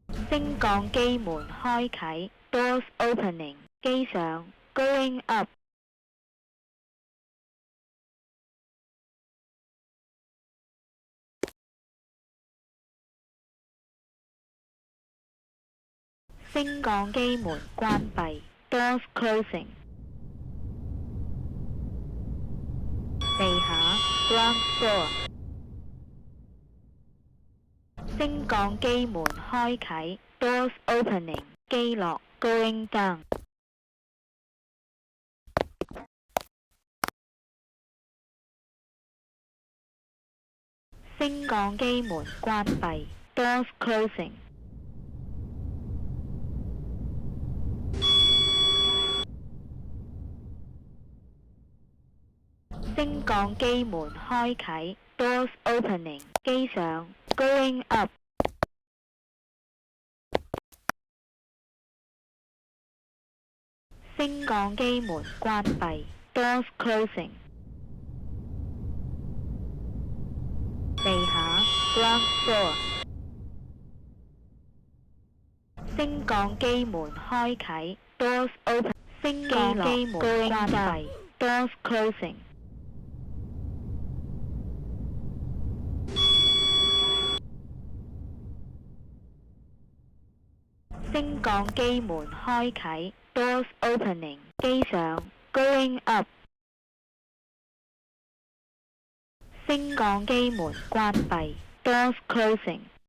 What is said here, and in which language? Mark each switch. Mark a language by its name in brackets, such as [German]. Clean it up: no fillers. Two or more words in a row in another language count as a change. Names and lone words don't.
[Cantonese] 升降機門開啟 ， [English] doors opening。 [Cantonese] 機上 ， [English] going up。 [Cantonese] 升降機門關閉 ， [English] doors closing。 [Cantonese] 地下 ， [English] ground floor。 [Cantonese] 升降機門開啟 ， [English] doors opening。 [Cantonese] 機落 ， [English] going down。 [Cantonese] 升降機門關閉 ， [English] doors closing。 [Cantonese] 升降機門開啟 ， [English] doors opening。 [Cantonese] 機上 ， [English] going up。 [Cantonese] 升降機門關閉 ， [English] doors closing。 [Cantonese] 地下 ， [English] ground floor。 [Cantonese] 升降機門開啟 ， [English] doors open。 [Cantonese] 升降機門關閉 ， [English] doors closing。 [Cantonese] 升降機門開啟 ， [English] doors opening。 [Cantonese] 機上 ， [English] going up。 [Cantonese] 升降機門關閉 ， [English] doors closing。